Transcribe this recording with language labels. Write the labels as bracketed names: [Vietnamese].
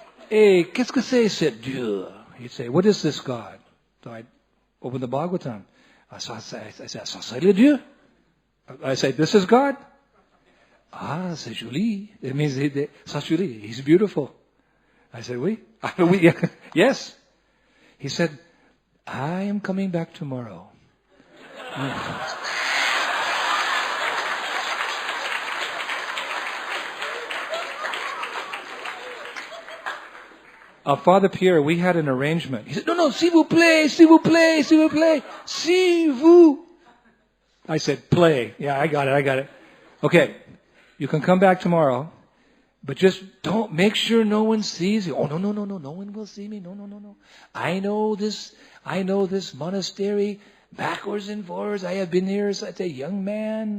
[French] Hey, qu'est-ce que c'est ce Dieu? [English] He'd say, what is this God? So I'd open the Bhagavatam. I said, [French] ça c'est le Dieu. [English] I say, this is God. [French] Ah, c'est joli. [English] It means, [French] c'est joli. [English] He's beautiful. I said, [French] oui. Oui. [English] Yes. He said, I am coming back tomorrow. Father Pierre, we had an arrangement. He said, no, [French] s'il vous plaît, s'il vous [English] plaît, s'il vous plaît, s'il vous. I said, play. Yeah, I got it. Okay, you can come back tomorrow, but just don't, make sure no one sees you. Oh, no, no one will see me. No. I know this monastery backwards and forwards. I have been here since a young man.